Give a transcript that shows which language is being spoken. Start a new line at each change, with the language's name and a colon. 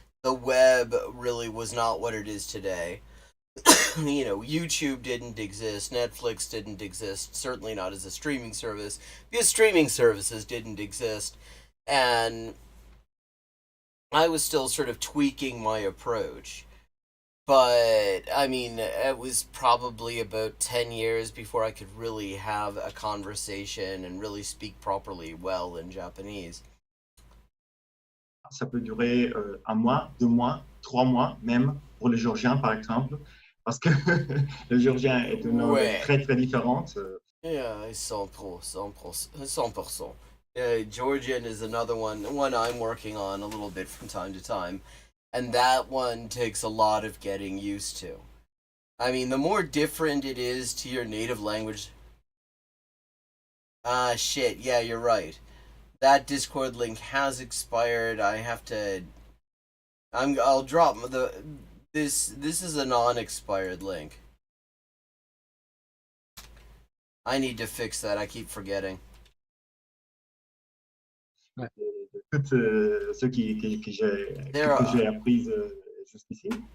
English: The web really was not what it is today. You know, YouTube didn't exist, Netflix didn't exist, certainly not as a streaming service, because streaming services didn't exist, and I was still sort of tweaking my approach. But, I mean, it was probably about 10 years before I could really have a conversation and really speak properly well in Japanese.
French: Ça peut durer un mois, 2 mois, 3 mois, même pour les Géorgiens, par exemple, parce que le Géorgien est une langue très, très différente.
English: Yeah, 100%. Georgian is another one I'm working on a little bit from time to time. And that one takes a lot of getting used to. I mean, the more different it is to your native language... shit, yeah, you're right. That Discord link has expired. I have to... I'll drop this is a non-expired link. I need to fix that, I keep forgetting.
French: Toutes ceux que j'ai apprises jusqu'ici.